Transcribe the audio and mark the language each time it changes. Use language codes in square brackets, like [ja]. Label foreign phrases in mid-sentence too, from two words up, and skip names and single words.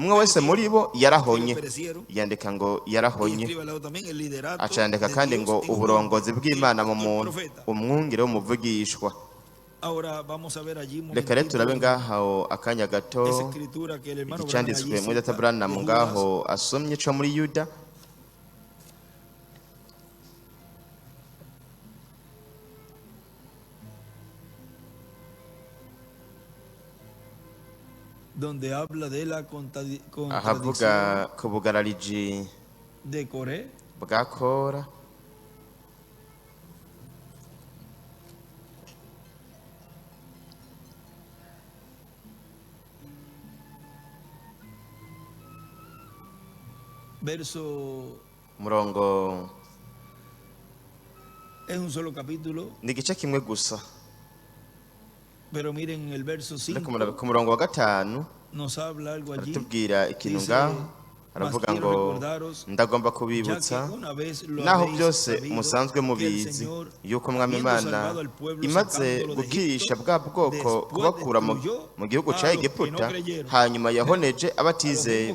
[rn] Umwe wese muri bo yarahonye. Yandika ngo yarahonye, acandika kandi ngo uburongozi bw'Imana mu muntu, umwungere w'umuvugishwa. Reka rero turabe ngaho akanya gato igicanditswe muri Data Branham ngaho asomye co muri Yuda. [es] donde habla de la [rn] ahavuga ku bugarariji [es] de Coré [rn] bwa Kora. [es] verso [rn] Murongo [es] es un solo capítulo, [rn] ni igice kimwe gusa, [es] pero miren el verso 5 [rn] ku murongo wa 5 [es] nos habla algo allí. [rn] aratubwira ikintu [es] Dice, [rn] ngaho, aravuga ngo ndagomba kubibutsa, naho byose musanzwe mubizi, yuko Umwami Imana imaze gukirisha bwa bwoko kubakura mu gihugu ca Egiputa, hanyuma yahoneje abatizeye.